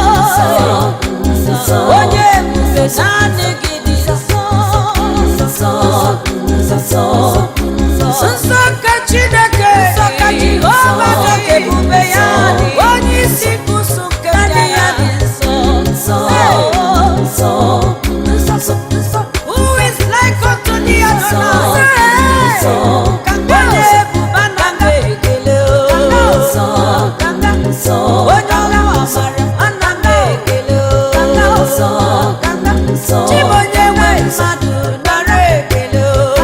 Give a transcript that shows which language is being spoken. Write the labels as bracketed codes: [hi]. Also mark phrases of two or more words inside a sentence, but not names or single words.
[ig] Nsọ, nsọ, Onye ebube, naanị gị dị nsọ. nsọ, nsọ, nsọ, nsọ. Nsọ ka Chineke, nsọ ka Jehova, Nsọ, ka ebube ya dị. Onye isi Naanị ya dị nsọ. Nsọ, Hey. nsọ, nsọ, nsọ. [en] Who is like unto thee, Adonai? [ig] Nsọ, nsọ, Ka mmadụ ebuba na nga ekele o. nsọ, nsọ. Onye ọrụ amara, ana m ekele o. Nsọ, nsọ. Chi bụ onye nwe mmadụ, nara ekele o.